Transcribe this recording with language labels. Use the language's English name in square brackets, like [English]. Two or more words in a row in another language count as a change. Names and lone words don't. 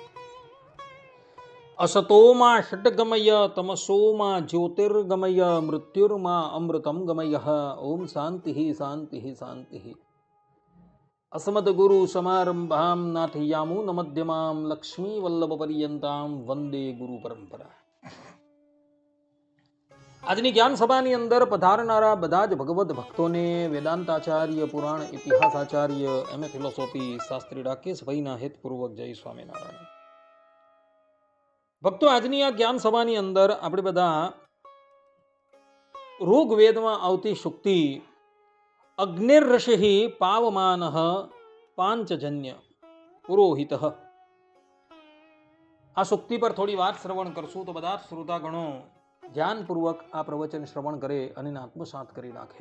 [Sanskrit] असतो मा षट्गमय तमसो मा ज्योतिर्गमय मृत्युर्मा अमृतं गमयः। ओम शान्तिः शान्तिः शान्तिः। अस्मद्गुरु समारंभां नाथयामुनमध्यमां लक्ष्मीवल्लभपर्यन्तां वंदे गुरु परंपरा। [Gujarati] આજની જ્ઞાન સભાની અંદર પધારનારા બધા જ ભગવદ ભક્તોને વેદાંતાચાર્ય, પુરાણ ઇતિહાસાચાર્ય, [English] MA philosophy [Gujarati] શાસ્ત્રી રાકેશભાઈના હેતપૂર્વક જય સ્વામિનારાયણ. ભક્તો, આજની આ જ્ઞાન સભાની અંદર આપણે બધા ઋગ્વેદમાં આવતી શુક્તિ [Sanskrit] અગ્નિર્ષિ પાવમાનઃ પાંચજન્ય પુરોહિત, [Gujarati] આ શુક્તિ પર થોડી વાત શ્રવણ કરશું તો બધા જ શ્રોતાગણો ધ્યાનપૂર્વક આ પ્રવચન શ્રવણ કરે અને આત્મસાત કરી નાખે.